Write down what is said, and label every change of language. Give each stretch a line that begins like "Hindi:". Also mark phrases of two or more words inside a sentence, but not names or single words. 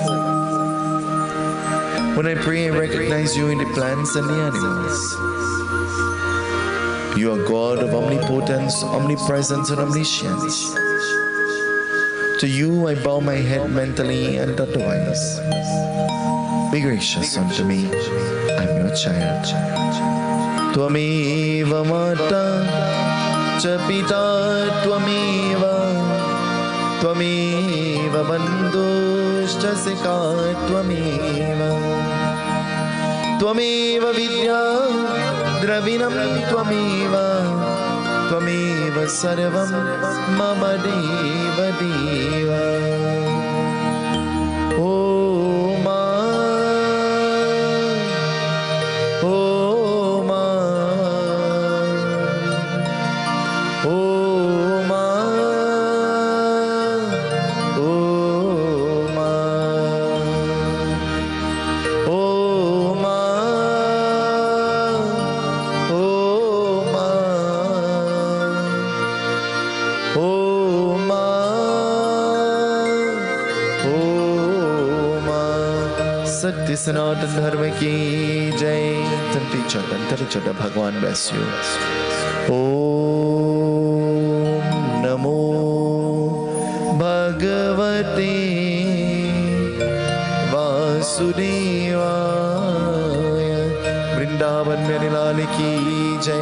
English: When I pray, I recognize you in the plants and the animals. You are God of omnipotence, omnipresence, and omniscience. To you I bow my head mentally and otherwise. Be gracious unto me, I'm your child.
Sanskrit: त्वमेव माता च पिता त्वमेव त्वमेव बन्धुश्च सखा त्वमेव त्वमेव विद्या द्रविणं त्वमेव त्वमेव सर्वं मम देव देव.
English: Oh Ma, oh Ma, oh Ma, oh Ma, oh Ma, oh Ma, oh Ma, oh Ma.
Hindi: सत्य सनातन धर्म की जय. तंती छोटा, भगवान
English: bless you.
Sanskrit: ॐ नमो भगवते वासुदेवाय.
Hindi: वृन्दावन मेरे लाल की जय.